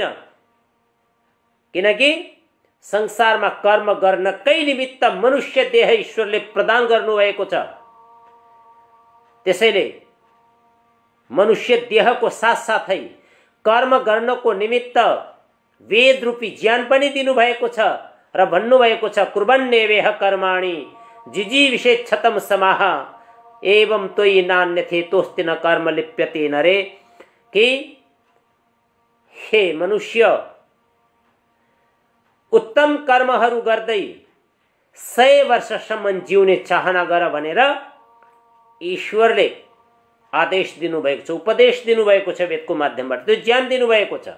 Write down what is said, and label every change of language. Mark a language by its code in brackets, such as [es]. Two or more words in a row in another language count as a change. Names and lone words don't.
[ne] किनकि संसारमा कर्म गर्नकै निमित्त मनुष्य देह ईश्वरले प्रदान गर्नुभएको छ। त्यसैले मनुष्य देहको साथसाथै कर्म गर्नको निमित्त वेद रूपी ज्ञान पनि दिनुभएको छ र भन्नुभएको छ [sa] कुर्वन्नेवेह कर्माणि जिजीविषेच्छतम समाह एवं त्वयि नान्यथे तोस्ति न कर्म लिप्यते नरे, [ne] कि हे मनुष्य उत्तम कर्महरू गर्दै 100 वर्षसम्म जिउने चाहना गर भनेर ईश्वरले आदेश दिनुभएको छ, उपदेश दिनुभएको छ, वेदको माध्यमबाट त्यो ज्ञान दिनुभएको छ।